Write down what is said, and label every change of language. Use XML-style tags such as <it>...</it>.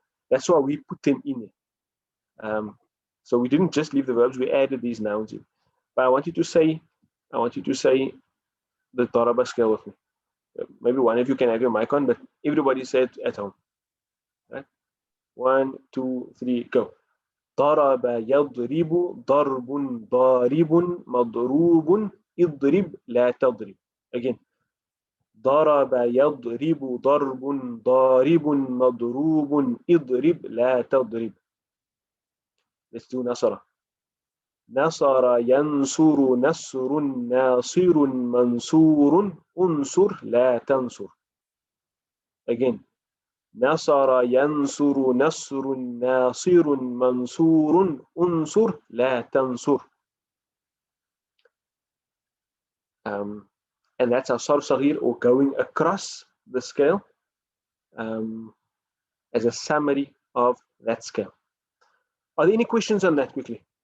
<en>That's why we put them in there. So we didn't just leave the verbs; we added these nouns in. But I want you to say the daraba scale with me. Maybe one of you can have your mic on, but everybody say it at home. Right? 1, 2, 3, go.</en> <ar>ضرب يضرب ضرب ضارب مضروب اضرب لا تضرب.</ar> <en>Again.</en> <ar>ضرب يضرب ضرب ضارب مضروب اضرب لا تضرب.</ar> <en>Let's do نصر.</en> <ar>نصر ينصر نصر ناصر منصور انصر لا تنصر.</ar> <en>Again.</en> <ar>نصر ينصر نصر ناصر منصور انصر لا تنصر.</ar> <en>And that's our sarf saghir, or going across the scale, as a summary of that scale. Are there any questions on that quickly?</en>